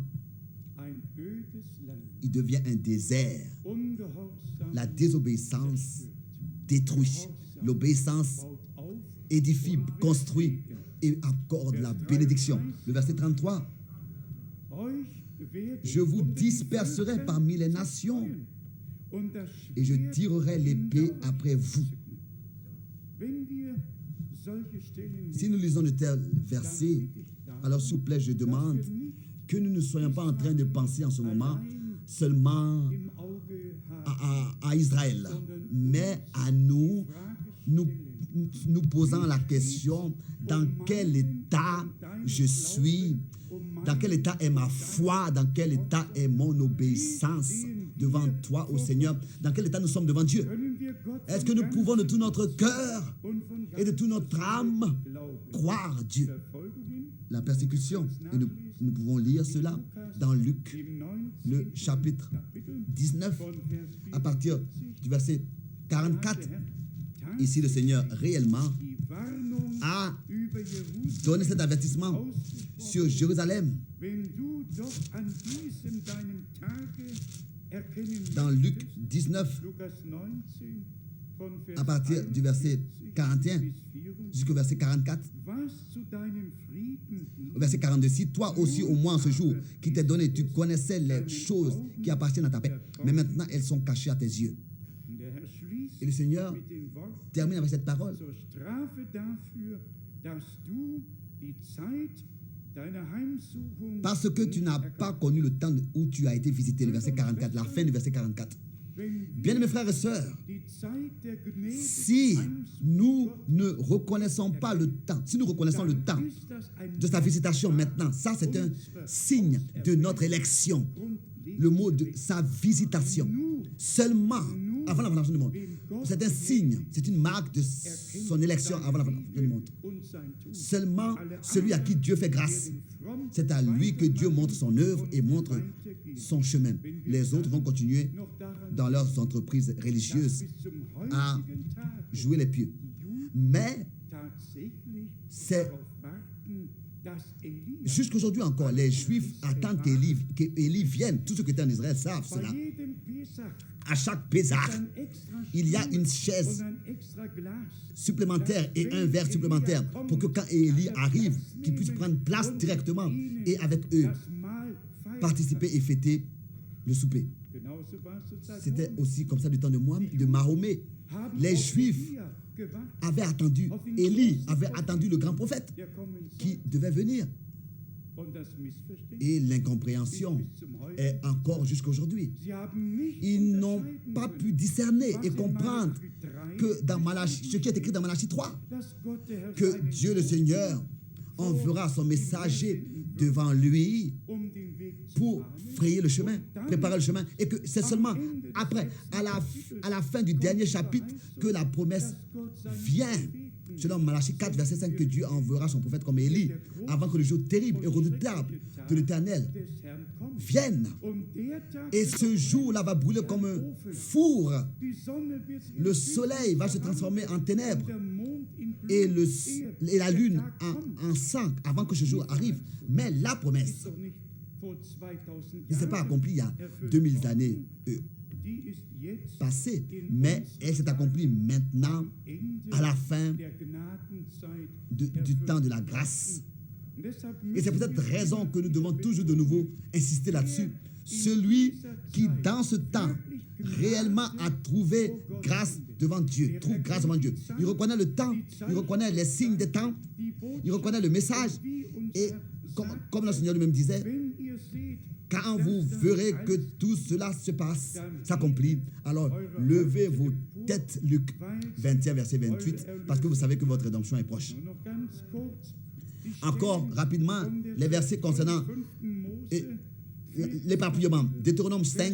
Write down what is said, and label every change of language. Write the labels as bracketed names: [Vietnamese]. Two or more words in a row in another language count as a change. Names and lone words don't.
[German] ein ödes Land, [French] il devient un désert. [German] ungehorsam [French] La désobéissance détruit. L'obéissance [German] baut auf, [French] édifie, construit et accorde la bénédiction. Le verset 33. [German] euch werde [French] Je vous [German] unter den [French] disperserai [German] Völkern [French] parmi les nations [German] zerstreuen und das [French] et je [German] Schwert [French] tirerai l'épée [German] hinter euch [French] après vous. [German] Wenn wir solche Stellen [French] Si nous lisons de tels versets, alors s'il vous plaît, je demande que nous ne soyons pas en train de penser en ce moment seulement [German] im Auge haben, [French] à Israël, mais à nous, nous posant la question dans quel état je suis, dans quel état est ma foi, dans quel état est mon obéissance devant toi, ô Seigneur, dans quel état nous sommes devant Dieu. [German] können wir Gott [French] Est-ce que nous pouvons de tout notre cœur [German] und von [French] et de toute notre âme [German] Glauben [French] croire Dieu? [German] Verfolgungen [French] La persécution, et nous pouvons lire cela dans Luc, [German] im 19. [French] le chapitre [German] Kapitel 19, von Vers 4. [French] à partir du verset 44. [German] Der Herr tat [French] Ici, le Seigneur réellement [German] die Warnung [French] a [German] über Jerusalem [French] donné cet avertissement [German] ausgesprochen. [French] sur Jérusalem. [German] Wenn du doch an diesem deinem Tage erkennen [French] Dans Luc [German] möchtest, 19, Lukas 19, von Vers [French] à partir du verset 41 [German] bis 24, [French] jusqu'au verset 44, [German] was zu deinem Frieden dient, [French] au verset 42, si toi aussi, au moins en ce jour qui t'est donné, tu connaissais les choses qui appartiennent à ta paix, mais maintenant elles sont cachées à tes yeux. [German] und der Herr schließt [French] Et le Seigneur [German] mit den Worten [French] termine avec cette parole. [German] zur Strafe dafür, dass du die Zeit deiner Heimsuchung [French] Parce que tu n'as pas connu le temps où tu as été visité. Le verset 44, la fin du verset 44. Bien, mes frères et sœurs, [German] die Zeit der gnädigen [French] si [German] Heimsuchung [French] nous ne reconnaissons pas le temps, si nous reconnaissons le temps [German] ist das ein [French] de sa visitation maintenant, ça c'est un signe de notre élection. Le mot de sa visitation. Seulement, avant la fondation du monde. C'est un signe, c'est une marque de son élection avant la fondation du monde. [German] und sein Tun. [French] Seulement celui à qui Dieu fait grâce, c'est à lui que Dieu montre son œuvre et montre son chemin. Les autres vont continuer [German] Noch daran, [French] dans leurs entreprises religieuses [German] bis zum [French] à [German] heutigen Tag [French] jouer les pieux. Mais [German] tatsächlich [French] c'est [German] darauf warten, dass Elia [French] jusqu'aujourd'hui encore, les Juifs attendent qu'Élie vienne. Tous ceux qui étaient en Israël savent [German] bei [French] cela. [German] jedem Pesach [French] À chaque Pésach, [German] ein extra [French] il y a une [German] und [French] chaise [German] ein extra Glas [French] supplémentaire et un verre supplémentaire pour que quand Élie arrive, qu'il puisse prendre place directement et avec eux [German] das Mahl feiern. [French] participer et fêter le souper. [German] Genauso war es zur Zeit [French] C'était [German] Mose. [French] aussi comme ça du temps de Mahomet. [German] Haben [French] Les [German] auf [French] Juifs [German] Elia gewartet, [French] avaient attendu, Élie avait attendu le grand prophète [German] der kommen [French] qui [German] soll. [French] devait venir. [German] Und das Missverständnis [French] Et l'incompréhension [German] bis zum heute. [French] est encore jusqu'aujourd'hui. [German] Sie haben nicht [French] Ils n'ont [German] unterscheiden [French] pas [German] können, [French] pu discerner [German] was [French] et [German] in [French] comprendre [German] Malachi 3 [French] que dans Malachie, ce qui est écrit dans Malachie 3, [German] dass Gott der Herr [French] que [German] seinen [French] Dieu le Seigneur enverra son messager devant lui [German] um den Weg zu [French] pour [German] bahnen. [French] frayer le chemin, préparer le chemin, et que c'est seulement après, à la fin du dernier chapitre, que la promesse vient. Selon Malachie 4, verset 5, que Dieu enverra son prophète comme Élie, avant que le jour terrible et redoutable de l'Éternel [German] Des Herrn kommt. [French] vienne. [German] Und der Tag [French] Et ce jour-là va brûler comme un four. [German] die Sonne wird sich [French] Le soleil va se transformer en ténèbres [German] der Mond in Blut, [French] et, [German] ehe [French] et la [German] der [French] lune [German] Tag kommt. [French] en sang avant que ce jour arrive. Mais la [German] Ist [French] promesse [German] doch nicht vor 2000 [French] ne s'est pas [German] Jahren [French] accomplie il y a [German] erfüllt 2000 worden. [French] années [German] Die ist jetzt [French] passées, mais elle s'est accomplie maintenant [German] Ende [French] à la fin [German] der Gnadenzeit [French] du [German] erfüllt. [French] temps de la grâce. [German] Und deshalb [French] Et c'est pour [German] müssen [French] cette [German] wir [French] raison que nous devons toujours de nouveau insister là-dessus. Celui qui, dans ce temps, réellement a trouvé grâce devant Dieu, trouve grâce devant Dieu. Il reconnaît le temps, il reconnaît les signes des temps, [German] die [French] il reconnaît le message. [German] wie unser [French] Et [German] Herr [French] comme le Seigneur lui-même disait, [German] wenn ihr seht, [French] quand vous verrez que tout cela se passe, s'accomplit, alors levez vos têtes, Luc 21, verset 28, parce que vous savez que votre rédemption est proche. [German] nur noch ganz kurz, die [French] Encore [German] Stellen [French] rapidement, [German] von der [French] les versets concernant [German] 5. Mose [French] et l'éparpillement. Deutéronome 5,